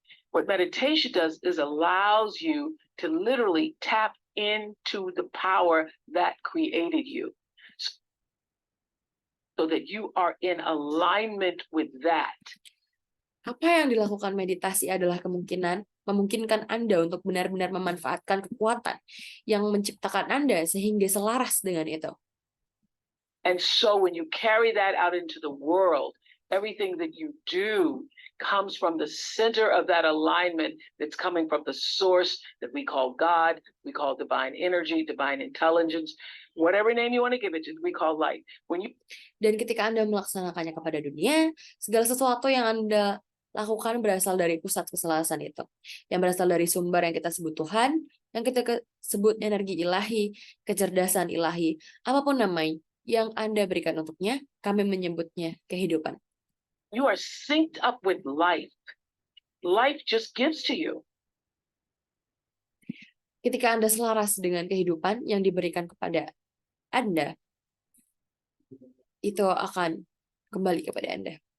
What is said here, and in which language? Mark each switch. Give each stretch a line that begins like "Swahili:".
English: What meditation does is allows you to literally tap into the power that created you, so that you are in alignment with that.
Indonesian: Apa yang dilakukan meditasi adalah memungkinkan Anda untuk benar-benar memanfaatkan kekuatan yang menciptakan Anda sehingga selaras dengan itu.
English: And so when you carry that out into the world, everything that you do comes from the center of that alignment that's coming from the source that we call God, we call divine energy, divine intelligence, whatever name you want to give it to, we call light.
Indonesian: Dan ketika Anda melaksanakannya kepada dunia, segala sesuatu yang Anda lakukan berasal dari pusat keselasan itu. Yang berasal dari sumber yang kita sebut Tuhan, yang kita sebut energi ilahi, kecerdasan ilahi, apapun namanya yang Anda berikan untuknya, kami menyebutnya kehidupan.
English: You are synced up with life. Life just gives to you.
Indonesian: Ketika Anda selaras dengan kehidupan yang diberikan kepada Anda, itu akan kembali kepada Anda.